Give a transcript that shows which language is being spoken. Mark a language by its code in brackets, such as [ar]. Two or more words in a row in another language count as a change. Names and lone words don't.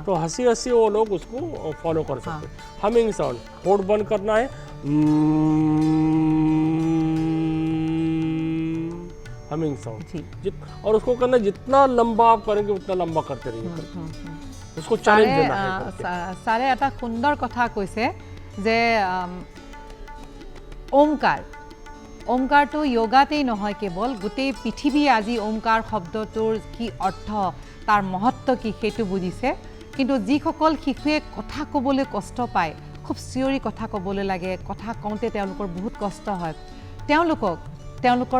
[hi] तो हंसी हंसी वो लोग उसको फॉलो कर सकते हैं। [en] humming sound, [hi] होठ बंद करना है, [en] humming sound [hi] जी और उसको करना जितना लंबा आप करेंगे उतना लंबा करते रहिए। उसको चैलेंज देना है करके। [as] ছাৰে এটা সুন্দৰ কথা কৈছে যে ওমকাৰটো য়োগাতেই নহয়, কেৱল গোটেই পৃথিৱীয়ে আজি ওমকাৰ শব্দটোৰ কি অৰ্থ, তাৰ মহত্ব কি সেইটো বুজিছে। কিন্তু যিসকল শিশুৱে কথা ক'বলৈ কষ্ট পায়, খুব চিঞৰি কথা ক'বলৈ লাগে, কথা কওঁতে তেওঁলোকৰ বহুত কষ্ট হয়, তেওঁলোকৰ